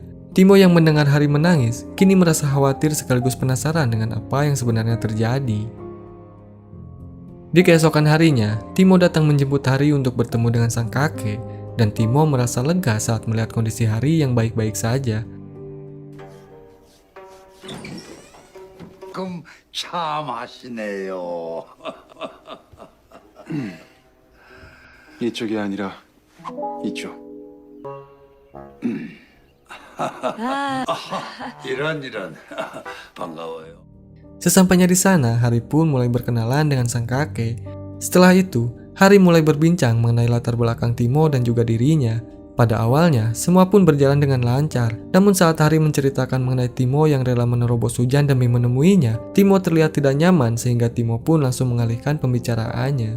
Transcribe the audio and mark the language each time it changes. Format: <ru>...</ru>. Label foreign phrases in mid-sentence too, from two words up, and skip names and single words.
<id>Timo yang mendengar Hari menangis, kini merasa khawatir sekaligus penasaran dengan apa yang sebenarnya terjadi. Di keesokan harinya, Timo datang menjemput Hari untuk bertemu dengan sang kakek, dan Timo merasa lega saat melihat kondisi Hari yang baik-baik saja.</id> <ko>참 하시네요. 이쪽이 아니라 이쪽. 이런 반가워요.</ko> <id>Sesampainya di sana, Hari pun mulai berkenalan dengan sang kakek. Setelah itu, Hari mulai berbincang mengenai latar belakang Timo dan juga dirinya. Pada awalnya, semua pun berjalan dengan lancar. Namun saat Hari menceritakan mengenai Timo yang rela menerobos hujan demi menemuinya, Timo terlihat tidak nyaman sehingga Timo pun langsung mengalihkan pembicaraannya.</id>